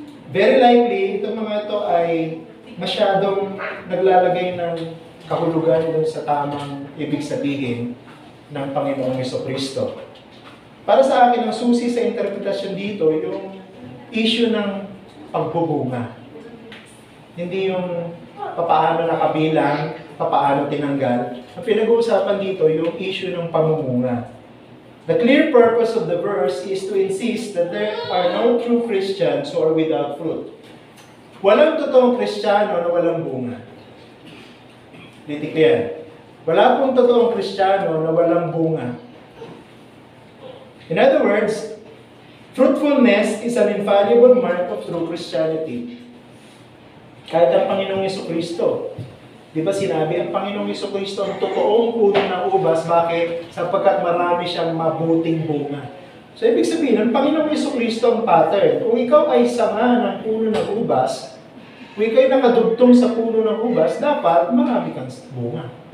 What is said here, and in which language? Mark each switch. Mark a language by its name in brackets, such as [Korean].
[English] Very likely, [Filipino] itong mga ito ay masyadong naglalagay ng kahulugan dun sa tamang ibig sabihin ng Panginoong Jesucristo. Para sa akin, ang susi sa interpretasyon dito, yung issue ng pagbubunga. Hindi yung papaano nakabilang, papaano tinanggal. Ang pinag-uusapan dito, yung issue ng pamumunga. [English] The clear purpose of the verse is to insist that there are no true Christians who are without fruit. [Filipino] Walang totoong Kristiyano na walang bunga. Titik yan. Wala pong totoong Kristiyano na walang bunga. [English] In other words, fruitfulness is an infallible mark of true Christianity. [Filipino] Kahit ang Panginoong Jesucristo, di ba sinabi, ang Panginoong Jesucristo ang totoong puno ng ubas, bakit? Sapagkat marami siyang mabuting bunga. So, ibig sabihin, ang Panginoong Jesucristo ang pattern. Kung ikaw ay sanga ng puno ng ubas, kung ikaw ay nakadugtong sa puno ng ubas, dapat marami kang bunga.